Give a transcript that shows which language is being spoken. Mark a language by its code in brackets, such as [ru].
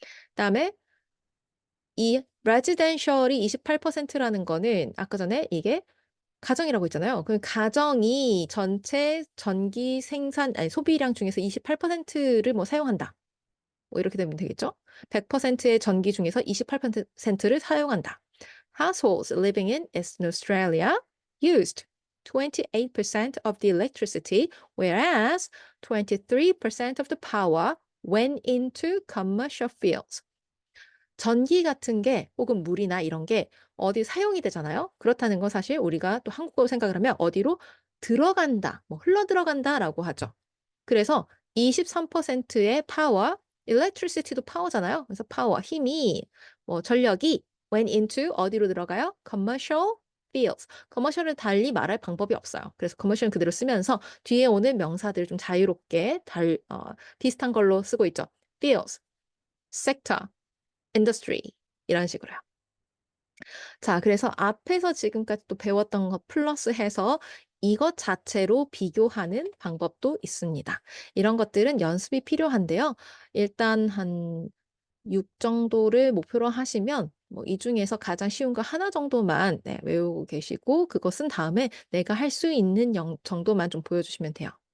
[ko] 그다음에 이 residential이 28%라는 거는 아까 전에 이게 가정이라고 했잖아요. 그 가정이 전체 전기 소비량 중에서 28%를 뭐 사용한다. 뭐 이렇게 되면 되겠죠? 100%의 전기 중에서 28%를 사용한다. [en] Households living in Eastern Australia used 28% of the electricity, whereas 23% of the power went into commercial fields. [ko] 전기 같은 게 혹은 물이나 이런 게 어디 사용이 되잖아요. 그렇다는 건 사실 우리가 또 한국어로 생각을 하면 어디로 들어간다, 뭐 흘러 들어간다라고 하죠. 그래서 23%의 파워, electricity도 파워잖아요. 그래서 파워, 힘이, 뭐 전력이 [en] went into [ko] 어디로 들어가요? [en] commercial fields. [ko] commercial을 달리 말할 방법이 없어요. 그래서 commercial은 그대로 쓰면서 뒤에 오는 명사들 좀 자유롭게 비슷한 걸로 쓰고 있죠. [en] fields, sector, industry 이런 식으로요. [ko] 자, 그래서 앞에서 지금까지 또 배웠던 것 플러스 해서 이것 자체로 비교하는 방법도 있습니다. 이런 것들은 연습이 필요한데요. 일단 한 6 정도를 목표로 하시면 뭐 이 중에서 가장 쉬운 거 하나 정도만 네, 외우고 계시고 그거 쓴 다음에 내가 할 수 있는 정도만 좀 보여주시면 돼요.